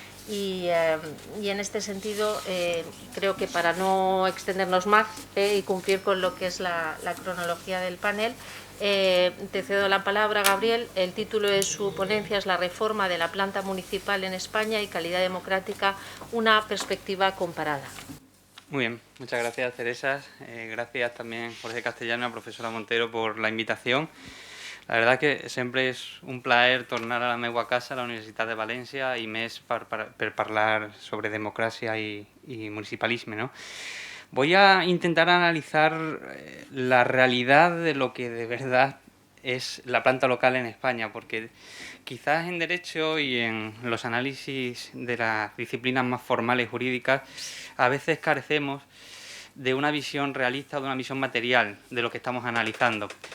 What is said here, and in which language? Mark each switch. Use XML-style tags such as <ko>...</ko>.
<es>Y en este sentido, creo que para no extendernos más y cumplir con lo que es la cronología del panel, te cedo la palabra, Gabriel. El título de su ponencia es La reforma de la planta municipal en España y calidad democrática, una perspectiva comparada. Muy bien, muchas gracias, Teresa. Gracias también, Jorge Castellano, a la profesora Montero, por la invitación.</es> <ca>La verdad que sempre és un plaer tornar a la meva casa, a la Universitat de València, i més per parlar sobre democràcia i municipalisme, ¿no?</ca> <es>Voy a intentar analizar la realidad de lo que de verdad es la planta local en España, porque quizás en Derecho y en los análisis de las disciplinas más formales jurídicas a veces carecemos de una visión realista o de una visión material de lo que estamos analizando.</es>